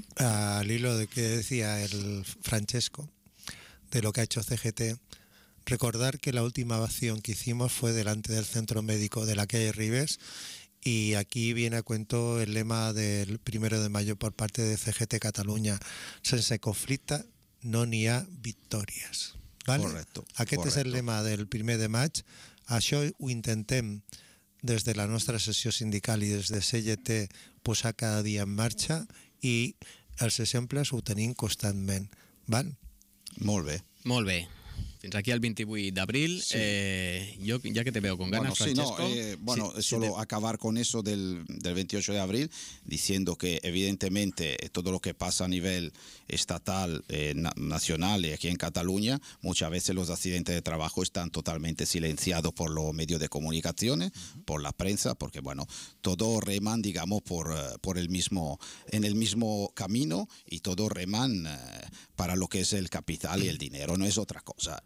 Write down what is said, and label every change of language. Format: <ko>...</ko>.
<es>Al hilo de que decía el Francesco, de lo que ha hecho CGT, recordar que la última acción que hicimos fue delante del centro médico de la calle Ribes, y aquí viene a cuento el lema del 1 de mayo por parte de CGT Cataluña:</es> <ca>sense conflicta no ni ha victorias.</ca> <es>¿Vale? Correcto.</es> <ca>Aquest</ca> <es>correcto.</es> <ca>És el lema del 1 de maig. Això ho intentem des de la nostra sessió sindical i des de CGT posar cada dia en marxa, i els exemples ho tenim constantment. Val? Molt bé. Molt bé. Fins aquí el 28 d'abril. Sí.</ca> <es>Yo, ya que te veo con ganas, bueno, Francesco. Sí, no, bueno, sí, solo te... acabar con eso del 28 de abril, diciendo que evidentemente todo lo que pasa a nivel estatal, nacional y aquí en Cataluña, muchas veces los accidentes de trabajo están totalmente silenciados por los medios de comunicaciones, por la prensa, porque bueno, todos reman, digamos, por el mismo, en el mismo camino, y todos reman para lo que es el capital y el dinero, no es otra cosa.</es>